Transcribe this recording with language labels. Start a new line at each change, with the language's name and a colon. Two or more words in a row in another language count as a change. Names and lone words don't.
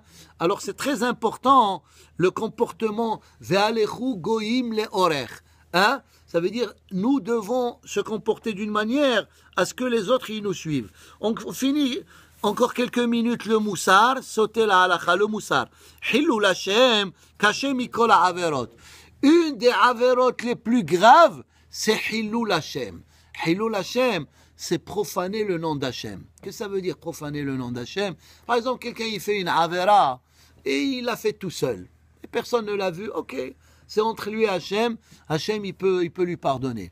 French: Alors, c'est très important, le comportement,
Hebrew: והלכו גויים לאורך.
French: Hein. Ça veut dire, nous devons se comporter d'une manière à ce que les autres, ils nous suivent. On finit encore quelques minutes le moussar, sauter la halakha, le moussar.
Hebrew: חילול השם קשה מכל העבירות.
French: Une des averot les plus graves, c'est
Hebrew: חילול השם. חילול השם,
French: c'est profaner le nom d'Hachem. Qu'est-ce que ça veut dire profaner le nom d'Hachem? Par exemple, quelqu'un il fait une avera et il l'a fait tout seul. Et personne ne l'a vu, ok. C'est entre lui et Hachem. Hachem, il peut lui pardonner.